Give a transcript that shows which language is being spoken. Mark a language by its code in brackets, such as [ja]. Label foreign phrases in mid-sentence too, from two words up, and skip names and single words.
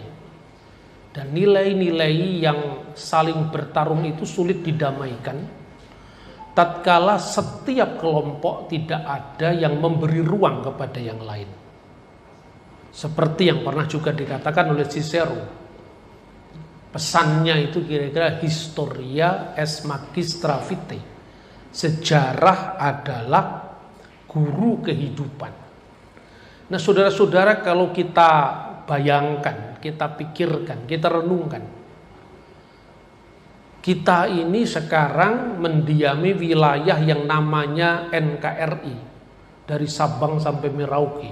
[id] Dan nilai-nilai yang saling bertarung itu sulit didamaikan tatkala setiap kelompok tidak ada yang memberi ruang kepada yang lain. Seperti yang pernah juga dikatakan oleh Cicero. Pesannya itu kira-kira [la] historia es magistra vitae. [id] Sejarah adalah guru kehidupan. Nah, saudara-saudara, kalau kita bayangkan, kita pikirkan, kita renungkan, kita ini sekarang mendiami wilayah yang namanya NKRI, dari Sabang sampai Merauke.